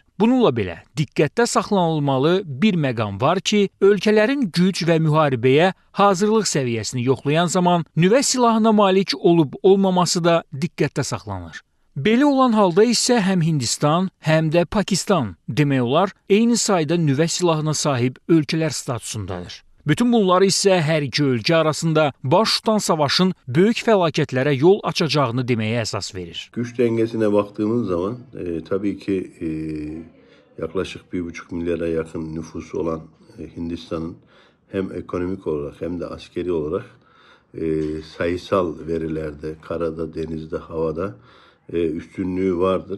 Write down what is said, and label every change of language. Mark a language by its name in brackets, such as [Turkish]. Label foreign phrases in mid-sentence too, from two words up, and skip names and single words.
[Azerbaijani] Bununla belə, diqqətdə saxlanılmalı bir məqam var ki, ölkələrin güc və müharibəyə hazırlıq səviyyəsini yoxlayan zaman nüvə silahına malik olub-olmaması da diqqətdə saxlanılır. Belə olan halda isə həm Hindistan, həm də Pakistan demək olar, eyni sayda nüvə silahına sahib ölkələr statusundadır. Bütün bunlar isə hər iki ölkə arasında baş tutan savaşın böyük fəlakətlərə yol açacağını deməyə əsas verir. [Turkish] Güç dengesine baktığımız zaman tabii ki yaklaşık 1,5 milyara yakın nüfusu olan Hindistan'ın hem ekonomik olarak hem de askeri olarak sayısal verilerde, karada, denizde, havada üstünlüğü vardır.